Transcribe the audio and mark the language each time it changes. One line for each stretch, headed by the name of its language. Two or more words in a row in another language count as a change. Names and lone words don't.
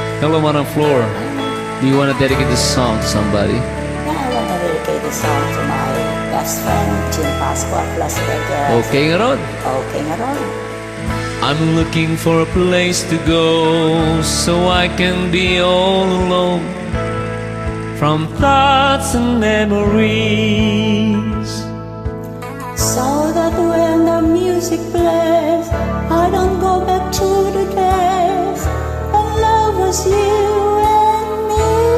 English: Hello Manang Floor. Do you want to dedicate this song to somebody? Yeah, I want to dedicate this song to my best friend, Chino Pasqua, Las Vegas. Okay nga Rod. Okay nga ron. I'm looking for a place to go so I can be all alone from thoughts and memories. So that when the music plays, I don't go back to the days when love was you and me.